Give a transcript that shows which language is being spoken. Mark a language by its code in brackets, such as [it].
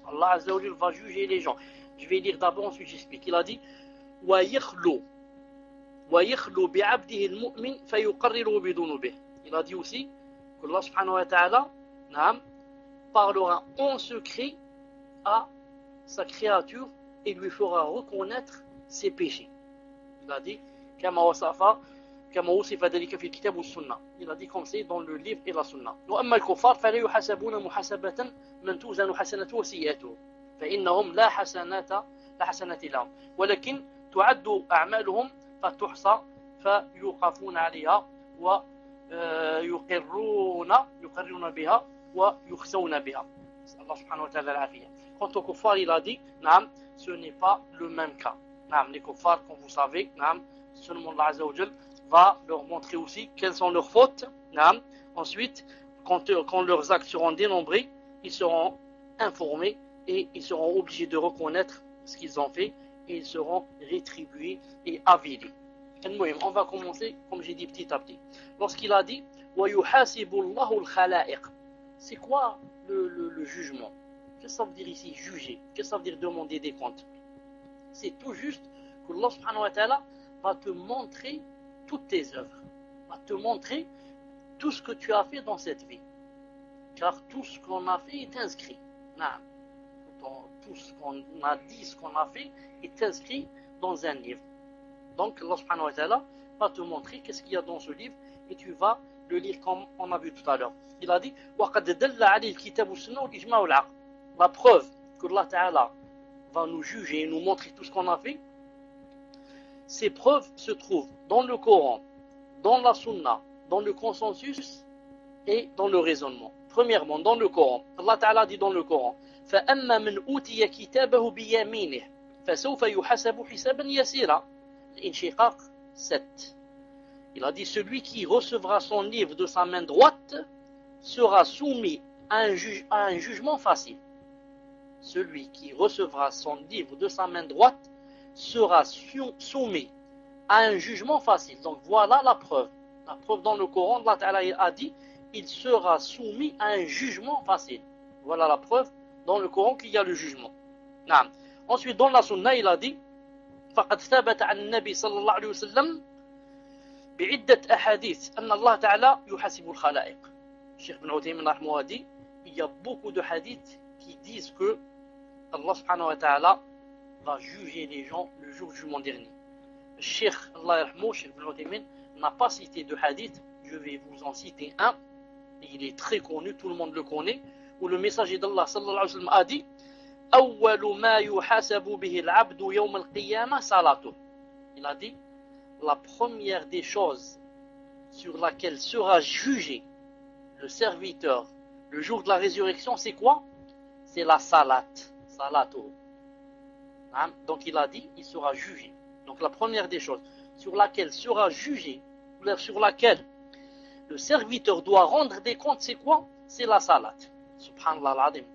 [fr] Allah Azza wa Jal va juger les gens. Je vais lire d'abord, ensuite j'explique. Il a dit: وَيَخْلُو. [ar] ويخلو بعبده المؤمن فيقرره بذنوبه. [fr] Il a dit aussi que Allah subhanahu wa ta'ala parlera en secret à sa créature et lui fera reconnaître ses péchés. Il a dit [ar] كما وصف كما وصف ذلك في الكتاب والسنة. [fr] Il a dit comme c'est dans le livre et la sunna. [ar] وأما الكفار فلا يحسبون محاسبة من توزن حسناته وسيئاته فإنهم لا حسنات لا حسنات لهم ولكن تعد أعمالهم فتحصى فيوقفون عليها و يقرون بها ويخسون بها. الله سبحانه وتعالى العافية. [fr] Quant aux kuffars, il a dit, ce n'est pas le même cas. Les kuffars, comme vous savez, seulement Allah Azzawajal va leur montrer aussi quelles sont leurs fautes. Ensuite, quand leurs actes seront dénombrés, ils seront informés et ils seront obligés de reconnaître ce qu'ils ont fait et ils seront rétribués et avilés. On va commencer, comme j'ai dit, petit à petit. Lorsqu'il a dit, [ar] وَيُحَاسِبُ اللَّهُ الْخَلَائِقُ. [fr] C'est quoi le jugement? Qu'est-ce que ça veut dire ici, juger? Qu'est-ce que ça veut dire demander des comptes? C'est tout juste que Allah subhanahu wa ta'ala va te montrer toutes tes œuvres, va te montrer tout ce que tu as fait dans cette vie. Car tout ce qu'on a fait est inscrit. Tout ce qu'on a dit, ce qu'on a fait est inscrit dans un livre. Donc Allah subhanahu wa ta'ala va te montrer qu'est-ce qu'il y a dans ce livre et tu vas le lire comme on a vu tout à l'heure. Il a dit [ar] وَقَدْ دَلَّ عَلِي الْكِتَابُ سُنَّهُ الْإِجْمَعُ الْعَقْ. [fr] La preuve que Allah ta'ala va nous juger et nous montrer tout ce qu'on a fait, ces preuves se trouvent dans le Coran, dans la Sunna, dans le consensus et dans le raisonnement. Premièrement, dans le Coran. Allah ta'ala dit dans le Coran [ar] فَأَمَّا مَنْ أُوتِيَ كِتَابَهُ بِيَمِينِهِ فَسَوْفَ يُحَسَبُ حِسَابًا يَسِيرًا. [fr] Inshiqaq 7. Il a dit, celui qui recevra son livre de sa main droite sera soumis à un jugement facile. Celui qui recevra son livre de sa main droite sera soumis à un jugement facile. Donc voilà la preuve. La preuve dans le Coran, Allah Ta'ala a dit, il sera soumis à un jugement facile. Voilà la preuve dans le Coran qu'il y a le jugement. Naam. Ensuite, dans la Sunna, il a dit, [ar] فقد ثبت عن النبي صلى الله عليه وسلم بعدة أحاديث أن الله تعالى يحاسب الخلائق. [fr] الشيخ بن عثيمين [ar] رحمه الله [fr] dit, il y a beaucoup de hadith qui disent que Allah subhanahu wa ta'ala va juger les gens le jour du jugement dernier. [ar] الشيخ الله يرحمه الشيخ بن عثيمين [fr] n'a pas cité de hadith. Je vais vous en citer un. Il est très connu, tout le monde le connaît. Où le messager d'Allah [ar] صلى الله عليه وسلم [fr] a dit, [ar] أول ما يحاسب به العبد يوم القيامة صلاته. [fr] Il a dit, la première des choses sur laquelle sera jugé le serviteur le jour de la résurrection, c'est quoi? C'est la salat. Salato. Donc il a dit, il sera jugé. Donc la première des choses sur laquelle sera jugé, sur laquelle le serviteur doit rendre des comptes, c'est quoi? C'est la salat. [ar] Subhanallah al-Azim.